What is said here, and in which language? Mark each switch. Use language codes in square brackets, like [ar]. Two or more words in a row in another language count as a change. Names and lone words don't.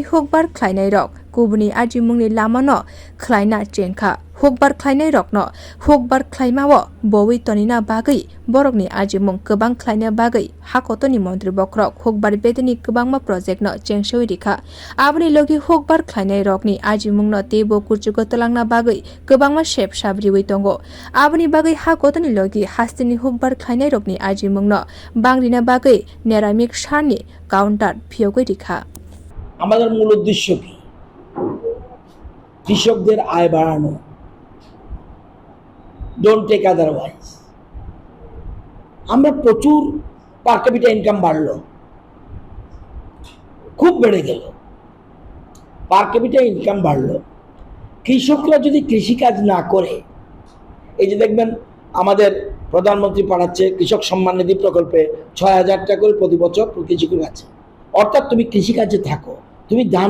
[trp] Hukbar khwlainai rok kubuni ajimungni lamano khwlaina chenkha Hukbar khwlainai rokno Hukbar khwlaimao bowi tonina bagai borokni ajimung kwbang khwlaina bagai hakotoni montri bokrok Hukbar bedekni kwbangma project no chengsoi rikha abuni logi Hukbar khwlainai rokni ajimung no teibu kurchugo talangna bagai kwbangma shep sabriwi tongo abuni bagai hakotoni logi hasteni Hukbar khwlainai rokni ajimung no bangrina bagai Neramic shani counter phiyogwi rikha [bn] আমাদের মূল উদ্দেশ্য কি কৃষকদের আয় বাড়ানো [en] don't take otherwise [bn] আমরা প্রচুর [en] per capita income [bn] বাড়লো খুব বেড়ে গেল [en] per capita income [bn] বাড়লো কৃষকরা যদি কৃষিকাজ না করে এই যে দেখবেন আমাদের প্রধানমন্ত্রী পাঠাচ্ছে কৃষক সম্মান নিধি প্রকল্পে ৬,০০০ টাকা করে প্রতি বছর কৃষকের কাছে অর্থাৎ তুমি কৃষিকাজে থাকো তুমি ধান